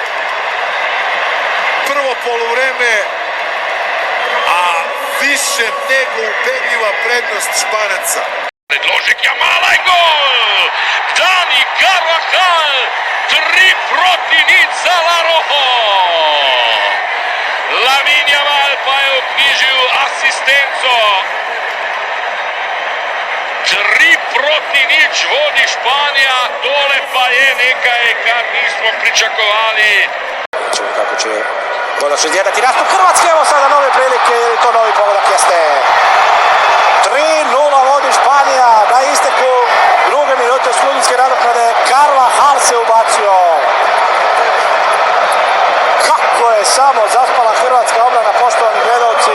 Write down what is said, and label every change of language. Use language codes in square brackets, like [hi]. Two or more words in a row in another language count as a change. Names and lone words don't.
[sr] Prvo poluvreme, a više nego ubedljiva prednost Španaca. [sl] Predložek Jamala i gol! Dani Carvajal, 3:0 za La Rojo. Lamine Yamal pa je uknjižil asistenco. 3:0 vodi Španija, tole pa je nekaj, kar nismo pričakovali. [hr] Čemo kako će konačno izgledati nastup Hrvatske. Evo sada nove prilike, ili to novi pogodak jeste. 3:0 vodi Španija, na isteku druge minute studijske nadoknade. Carvajal se ubacio. Kako je samo zaspala hrvatska obrana, poštovani gledalci.